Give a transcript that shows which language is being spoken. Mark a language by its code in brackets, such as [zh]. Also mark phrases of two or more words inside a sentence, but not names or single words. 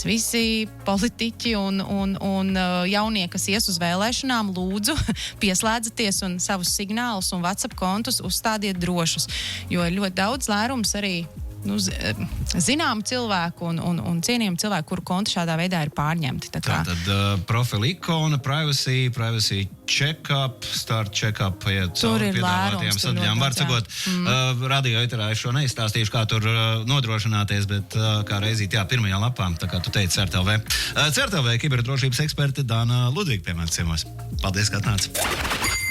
[lv] Visi politiķi un jaunie, kas ies uz vēlēšanām, lūdzu, pieslēdzaties un savus signālus un WhatsApp kontus uzstādiet drošus, jo ir ļoti daudz lērums arī zināmu cilvēku un cienījumu cilvēku, kuru konti šādā veidā ir pārņemti. Tātad profila ikona, [en] privacy check-up, start check-up, [lv] tur ir lērums. Var sakot, radio eterā es šo neizstāstīšu, kā tur nodrošināties, bet kā reizīt, pirmajā lapā, tā kā tu teici CERT.LV. CERT.LV kiberdrošības eksperte Dāna Ludvika pie manis ciemos. Paldies, ka atnāc.